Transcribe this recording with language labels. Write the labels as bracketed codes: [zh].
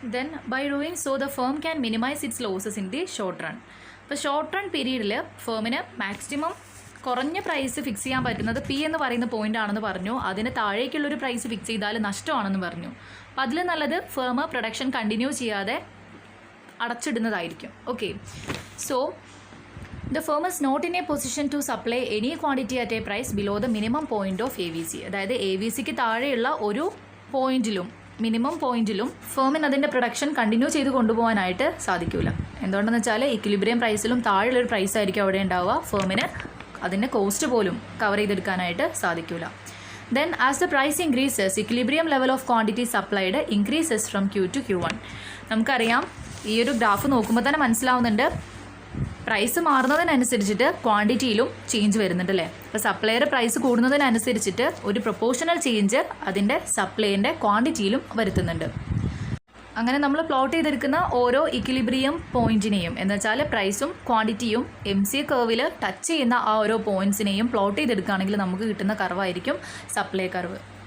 [en] Then by doing so the firm can minimise its losses in the short run. [ml] അപ്പോൾ short run പീരീഡിൽ ഫേമിന് maximum കുറഞ്ഞ price fix ചെയ്യാൻ പറ്റുന്നത് P എന്ന് പറയുന്ന പോയിന്റ് ആണെന്ന് പറഞ്ഞു. അതിന് താഴേക്കുള്ളൊരു പ്രൈസ് ഫിക്സ് ചെയ്താൽ നഷ്ടമാണെന്ന് പറഞ്ഞു. അപ്പോൾ അതിൽ നല്ലത് ഫേം പ്രൊഡക്ഷൻ കണ്ടിന്യൂ ചെയ്യാതെ അടച്ചിടുന്നതായിരിക്കും. [en] Okay, so the firm is not in a position to supply any quantity at a price below the minimum point of AVC. [ml] അതായത് AVCക്ക് താഴെയുള്ള ഒരു പോയിന്റിലും മിനിമം പോയിന്റിലും ഫേമിന് അതിൻ്റെ പ്രൊഡക്ഷൻ കണ്ടിന്യൂ ചെയ്ത് കൊണ്ടുപോകാനായിട്ട് സാധിക്കില്ല. എന്തുകൊണ്ടെന്ന് വെച്ചാൽ ഇക്വിലിബ്രിയം പ്രൈസിലും താഴെയുള്ളൊരു പ്രൈസ് ആയിരിക്കും അവിടെ ഉണ്ടാവുക. ഫേമിന് അതിൻ്റെ കോസ്റ്റ് പോലും കവർ ചെയ്തെടുക്കാനായിട്ട് സാധിക്കില്ല. [en] Then as the price increases, equilibrium level of quantity supplied increases from Q to Q1. [ml] നമുക്കറിയാം, ഈ ഒരു ഗ്രാഫ് നോക്കുമ്പോൾ തന്നെ മനസ്സിലാവുന്നുണ്ട് പ്രൈസ് മാറുന്നതിനനുസരിച്ചിട്ട് ക്വാണ്ടിറ്റിയിലും ചേഞ്ച് വരുന്നുണ്ട് അല്ലേ. അപ്പോൾ സപ്ലൈയുടെ പ്രൈസ് കൂടുന്നതിനനുസരിച്ചിട്ട് ഒരു പ്രൊപ്പോർഷണൽ ചേഞ്ച് അതിൻ്റെ സപ്ലൈൻ്റെ ക്വാണ്ടിറ്റിയിലും വരുത്തുന്നുണ്ട്. അങ്ങനെ നമ്മൾ പ്ലോട്ട് ചെയ്തെടുക്കുന്ന ഓരോ ഇക്വിലിബ്രിയം പോയിന്റിനെയും എന്ന് വെച്ചാൽ പ്രൈസും ക്വാണ്ടിറ്റിയും MC കർവിൽ ടച്ച് ചെയ്യുന്ന ആ ഓരോ പോയിന്റ്സിനെയും പ്ലോട്ട് ചെയ്തെടുക്കുകയാണെങ്കിൽ നമുക്ക് കിട്ടുന്ന കർവായിരിക്കും സപ്ലൈ കർവ്.